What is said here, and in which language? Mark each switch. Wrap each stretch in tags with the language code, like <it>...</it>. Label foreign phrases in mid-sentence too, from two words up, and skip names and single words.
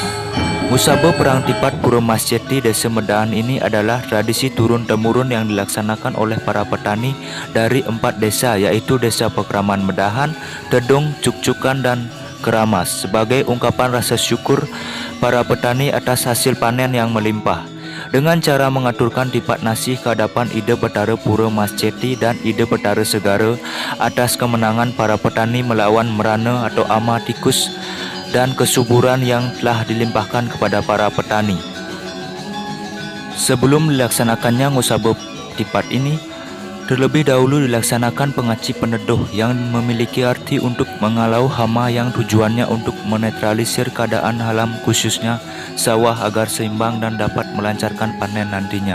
<id>Ngusaba Perang Tipat Pura Mas Jeti Desa Medahan ini adalah tradisi turun-temurun yang dilaksanakan oleh para petani dari 4 desa, yaitu Desa Pekraman Medahan, Tedung, Cukcukan, dan Keramas, sebagai ungkapan rasa syukur para petani atas hasil panen yang melimpah. Dengan cara mengaturkan tipat nasi ke hadapan Ida Bathara Pura Mas Jeti dan Ida Bathara Segara atas kemenangan para petani melawan merana atau ama tikus dan kesuburan yang telah dilimpahkan kepada para petani. Sebelum dilaksanakannya Ngusaba Tipat ini, terlebih dahulu dilaksanakan pengaci peneduh yang memiliki arti untuk mengalau hama yang tujuannya untuk menetralisir keadaan alam khususnya sawah agar seimbang dan dapat melancarkan panen nantinya.</id>